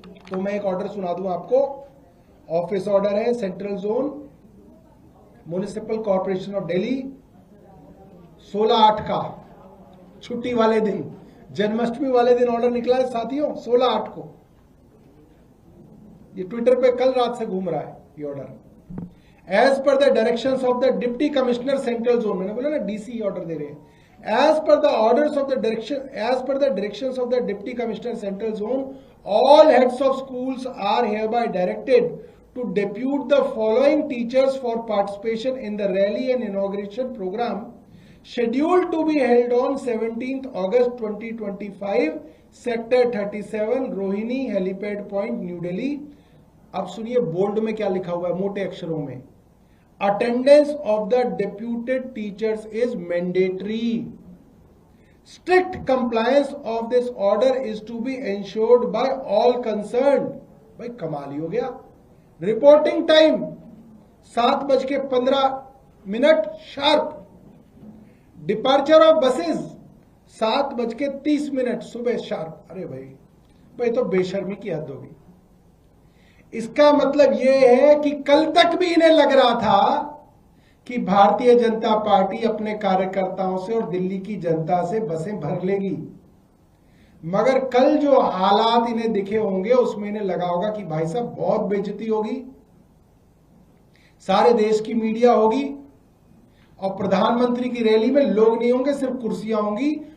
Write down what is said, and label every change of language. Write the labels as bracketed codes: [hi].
[hi] तो मैं एक ऑर्डर सुना दूं आपको। ऑफिस ऑर्डर है central zone municipal corporation of Delhi, 16/8 का, छुट्टी वाले दिन, जन्माष्टमी वाले दिन ऑर्डर निकला है साथियों, 16/8 को। ये ट्विटर पे कल रात से घूम रहा है ये order. [en] as per the directions of the deputy commissioner central zone, [hi] मैंने बोला ना डीसी ऑर्डर दे रहे हैं। [en] As per the orders of the direction, as per the directions of the deputy commissioner central zone, all heads of schools are hereby directed to depute the following teachers for participation in the rally and inauguration program scheduled to be held on 17th August 2025, Sector 37, Rohini Helipad Point, New Delhi। [hi] अब सुनिए bold में क्या लिखा हुआ है मोटे अक्षरों में। [en] Attendance of the deputed teachers is mandatory. Strict compliance of this order is to be ensured by all concerned। [hi] भाई कमाल ही हो गया। [en] Reporting time 7:15 sharp. Departure of buses [hi] 7:30 सुबह शार्प। अरे भाई तो बेशर्मी की हद होगी। इसका मतलब यह है कि कल तक भी इन्हें लग रहा था कि भारतीय जनता पार्टी अपने कार्यकर्ताओं से और दिल्ली की जनता से बसें भर लेगी, मगर कल जो हालात इन्हें दिखे होंगे उसमें इन्हें लगा होगा कि भाई साहब बहुत बेइज्जती होगी, सारे देश की मीडिया होगी और प्रधानमंत्री की रैली में लोग नहीं होंगे, सिर्फ कुर्सियां होंगी।